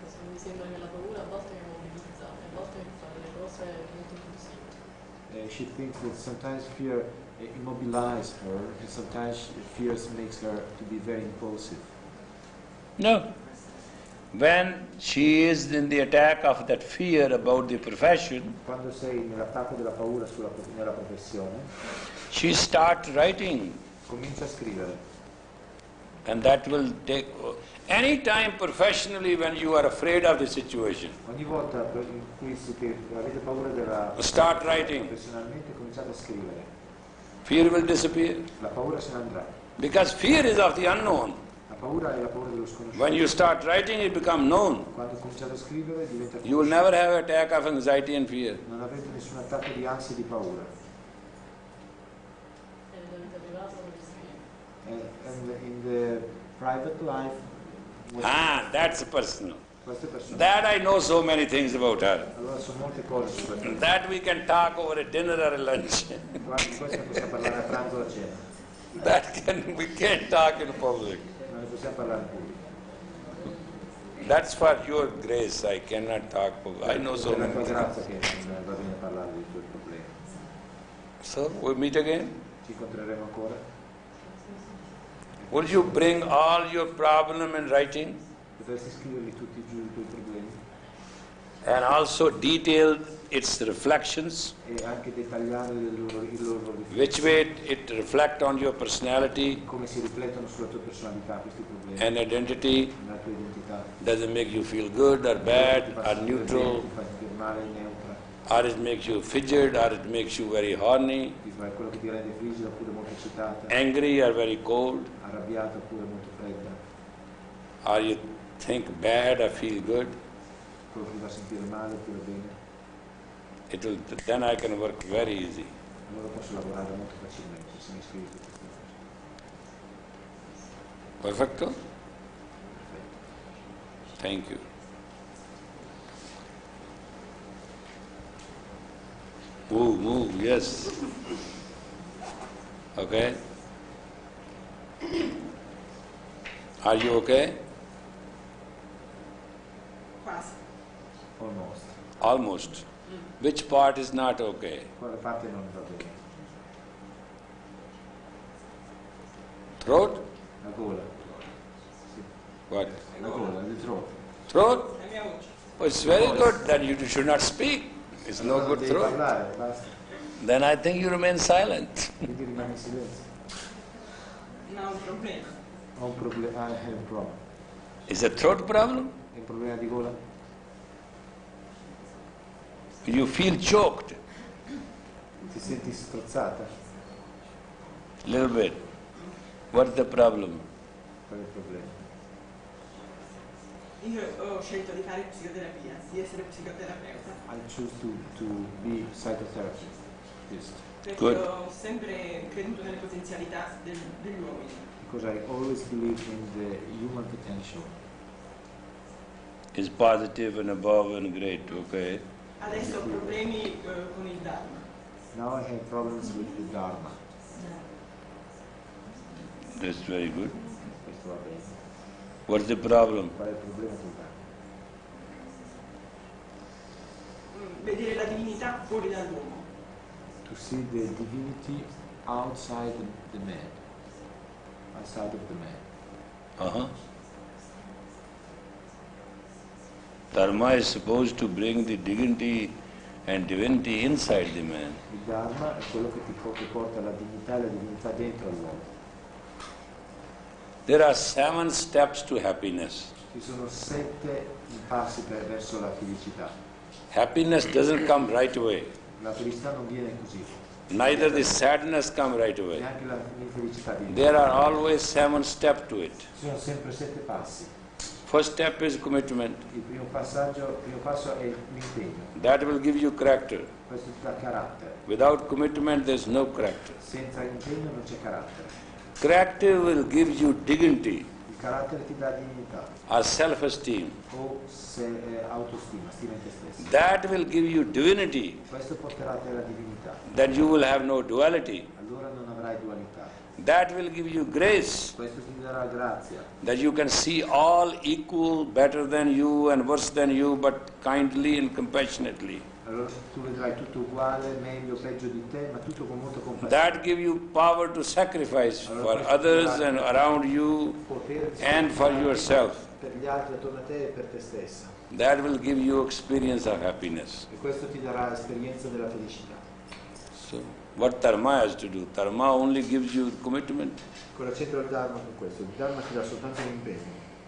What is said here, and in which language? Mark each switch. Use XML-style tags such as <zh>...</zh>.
<it>Mi sembra che la paura a volte mi mobilizza, e a volte mi fa delle cose molto impulsive.</it> <en>She thinks that sometimes fear immobilizes her, and sometimes fear makes her to be very impulsive. No. When she is in the attack of that fear about the profession,</en> <it>Quando sei nell'attacco della paura nella professione,</it> <en>she starts writing.</en> <it>comincia a scrivere.</it> <en>And that will take... Anytime professionally when you are afraid of the situation,</en> <it>Ogni volta in cui avete paura della</it> <en>start writing.</en> <it>professionalmente cominciate a scrivere.</it> <en>Fear will disappear.</en> <it>La paura se ne andrà.</it> <en>Because fear is of the unknown.</en> <it>La paura è la paura dello sconosciuto.</it> <en>When you start writing, it becomes known.</en> <it>Quando cominciate a scrivere diventa</it> <en>You will never have an attack of anxiety and fear.</en> <it>non avete nessun attacco di ansia e di paura. E nella vita privata come si</it> <en>And in the private life, That's personal.</en> <it>queste persone.</it> <en>That I know so many things about her.</en> <it>Allora sono molte cose su questo.</it> <en>That we can talk over a dinner or a lunch.</en> <it>Guarda, di questo possiamo parlare a pranzo o a cena.</it> <en>We can't talk in public.</en> <it>Non ne possiamo parlare in pubblico.</it> <en>That's for your grace. I cannot talk public. I know so</en> <it>È la</it> <en>many</en> <it>tua</it> <en>things.</en> <it>grazia che non va bene parlare dei tuoi problemi.</it> <en>So we meet again.</en> <it>Ci incontreremo ancora.</it> <en>Will you bring all your problem in writing</en> <it>Potresti scriverli tutti giù i tuoi problemi</it> <en>and also detail its reflections,</en> <it>e anche dettagliare il loro</it> <en>which way it reflect on your personality</en> <it>come si riflettono sulla tua personalità questi problemi,</it> <en>and identity.</en> <it>la tua identità.</it> <en>Does it make you feel good or bad</en> <it>Ti fa</it> <en>or</en> <it>sentire</it> <en>neutral,</en> <it>bene, ti fa sentire male, neutra,</it> <en>or it makes you fidget, or it makes you very horny,</en> <it>ti fa quello che ti rende frigida oppure molto eccitata,</it> <en>angry or very cold,</en> <it>arrabbiata oppure molto fredda,</it> <en>or you think bad or feel good.</en> <it>quello che ti fa sentire male oppure bene.</it> <en>Then I can work very easy.</en> <it>Allora posso lavorare molto facilmente se mi scrivi tutte queste cose.</it> <es>Perfecto?</es> <en>Thank you. Move, yes. Okay? Are you okay?</en> <it>Quasi.</it> <en>Almost. Almost. Which part is not okay?</en> <it>Quale parte non va bene?</it> <en>Throat?</en> <it>La gola. Sì.</it> <en>What?</en> <it>La gola, il throat.</it> <en>Throat?</en> <it>La mia voce.</it> <en>Oh, it's very good. Then you should not speak. It's no</en> <it>Allora</it> <en>good</en> <it>devi</it> <en>throat.</en> <it>parlare, basta.</it> <en>Then I think you remain silent.</en> <it>Quindi rimani in silenzio. Non ho un problema. Ho un problema, è un problema.</it> <en>Is a throat problem?</en> <it>È un problema di gola?</it> <en>You feel choked</en> <it>Ti senti strozzata?</it> <en>a little bit. What's the problem?</en> <it>Qual è il problema? Io ho scelto di fare psicoterapia, di essere psicoterapeuta,</it> <en>I choose to be psychotherapist.</en> <it>perché</it> <en>Good.</en> <it>ho sempre creduto nelle potenzialità degli uomini.</it> <en>Because I always believe in the human potential. Is positive and above and great, okay?</en> <it>Adesso ho problemi con il Dharma.</it> <en>Now I have problems with the Dharma. That's very good.</en> <it>Questo va bene.</it> <en>What's the problem?</en> <it>Qual è il problema col Dharma? Vedere la divinità fuori dall'uomo.</it> <en>To see the divinity outside the man. Outside of the man. Uh-huh. Dharma is supposed to bring the dignity and divinity inside the man.</en> <it>Il Dharma è quello che porta la divinità e la divinità dentro all'uomo.</it> <en>There are 7 steps to happiness.</en> <it>Ci sono 7 passi verso la felicità.</it> <en>Happiness doesn't come right away.</en> <it>La felicità non viene così.</it> <en>Neither the sadness come right away.</en> <it>Neanche la felicità viene.</it> <en>There are always 7 steps to it.</en> <it>Ci sono sempre 7 passi.</it> <en>First step is commitment.</en> <it>Il primo passo è l'impegno.</it> <en>That will give you character.</en> <it>Questo ti dà carattere.</it> <en>Without commitment, there is no character.</en> <it>Senza impegno non c'è carattere.</it> <en>Character will give you dignity</en> <it>Il carattere ti dà dignità</it> <en>or self-esteem.</en> <it>o autostima, stima in te stesso.</it> <en>That will give you divinity.</en> <it>Questo porterà a te la divinità.</it> <en>Then you will have no duality.</en> <it>Allora non avrai dualità.</it> <en>That will give you grace.</en> <it>Questo ti darà grazia.</it> <en>That you can see all equal, better than you and worse than you, but kindly and compassionately.</en> <it>Allora tu vedrai tutto uguale, meglio, peggio di te, ma tutto con molta compassione.</it> <en>That give you power to sacrifice for others and around you and for yourself.</en> <it>Per gli altri attorno a te e per te stessa.</it> <en>That will give you experience of happiness.</en> <it>E questo ti darà esperienza della felicità.</it> <en>So, what Dharma has to do? Dharma only gives you commitment.</en> <it>Cosa c'entra il Dharma con questo? Il Dharma ti dà soltanto l'impegno.</it>